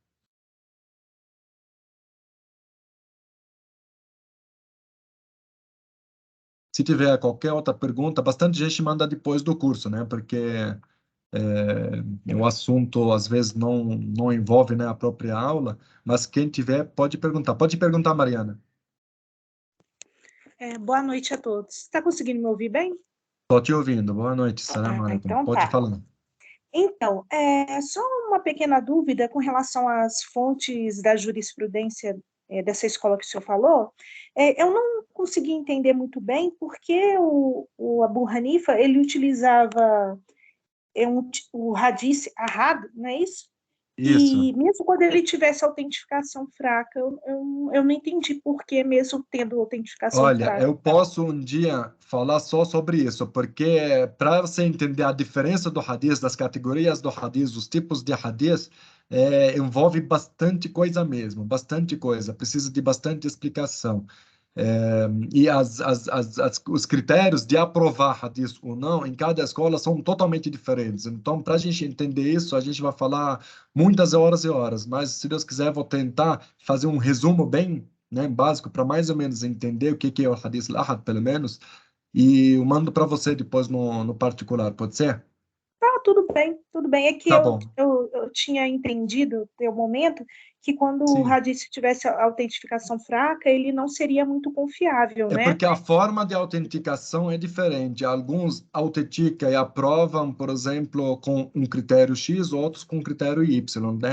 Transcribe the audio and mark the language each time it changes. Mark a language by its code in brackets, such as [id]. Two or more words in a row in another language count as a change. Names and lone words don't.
[pt] Se tiver qualquer outra pergunta, bastante gente manda depois do curso, né? Porque o assunto às vezes não envolve, né, a própria aula, mas quem tiver pode perguntar. Pode perguntar, Mariana. Boa noite a todos. Está conseguindo me ouvir bem? Estou te ouvindo. Boa noite, [ar] سلام عليكم. [pt] Então Pode tá. falar. Então, só uma pequena dúvida com relação às fontes da jurisprudência dessa escola que o senhor falou. Eu não consegui entender muito bem por que o Abu Hanifa ele utilizava o [ar] حديث آحاد, [pt] não é isso? Isso. E mesmo quando ele tivesse autentificação fraca, eu não entendi por que mesmo tendo autentificação Olha, fraca. eu posso um dia falar só sobre isso, porque para você entender a diferença do hadith, das categorias do hadith, os tipos de hadith, envolve bastante coisa mesmo, bastante coisa, precisa de bastante explicação. E os critérios de aprovar hadith ou não em cada escola são totalmente diferentes. Então, para a gente entender isso, a gente vai falar muitas horas e horas, mas se Deus quiser, eu vou tentar fazer um resumo bem, né, básico para mais ou menos entender o que é o [ar] حديث الآحاد, [pt] pelo menos, e eu mando para você depois no particular, pode ser? Ah, tudo bem, tudo bem. É que Tá eu, bom. eu, eu tinha entendido, até o momento, que quando o Sim. Hadith tivesse a autentificação fraca, ele não seria muito confiável, É né? porque a forma de autenticação é diferente. Alguns autenticam e aprovam, por exemplo, com um critério X, outros com critério Y, né?